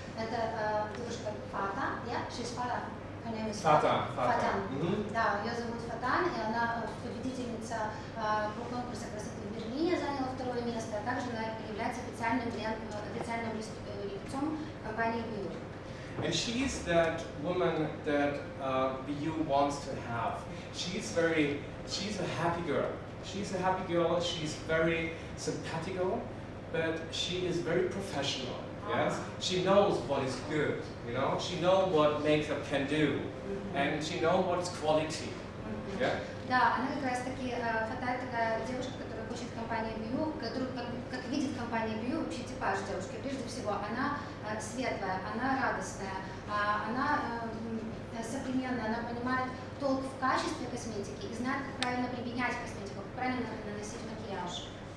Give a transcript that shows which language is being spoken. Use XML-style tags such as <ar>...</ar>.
<ru>Это девушка Фата,</ru> <en>she's Fata.</en> <ru>Фатан. Да, ее зовут Фатан, и она победительница конкурса красоты в Берлине, заняла второе место, а также она является официальным лицом компании BU.</ru> <en>And she is that woman that BU wants to have. She's a happy girl. She's a happy girl, she's very simpatico, but she is very professional, yes? She knows what is good, you know? She knows what makeup can do, and she knows what is quality, yeah?</en> <ru>Да, она как раз таки, Фата такая девушка, которая хочет компанию BU, которую как видит компания BU, вообще типаж девушки. Прежде всего, она светлая, она радостная, она современная, она понимает толк в качестве косметики и знает, как правильно применять косметику, как правильно наносить макияж.</ru>